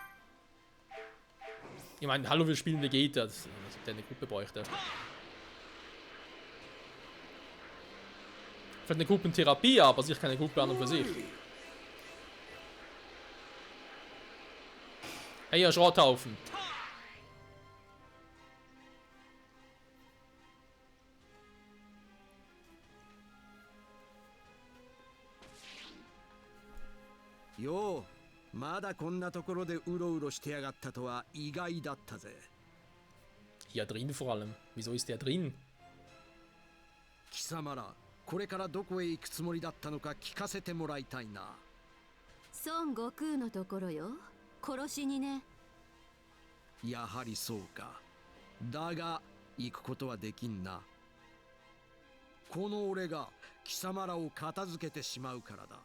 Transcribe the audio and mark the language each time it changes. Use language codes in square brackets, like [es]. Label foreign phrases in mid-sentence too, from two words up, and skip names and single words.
[de] Ich meine, hallo, wir spielen Vegeta, dass der eine Gruppe bräuchte. Vielleicht eine Gruppentherapie, aber sicher keine Gruppe an und für sich. Hey, ihr Schrotthaufen. [ja] よう、まだこんなところでうろうろしてやがったとは意外だったぜ。 [de] Hier drin vor allem. Wieso ist der drin? [ja] 貴様ら、これからどこへ行くつもりだったのか聞かせてもらいたいな。孫悟空のところよ。殺しにね。やはりそうか。だが行くことはできんな。この俺が貴様らを片付けてしまうからだ。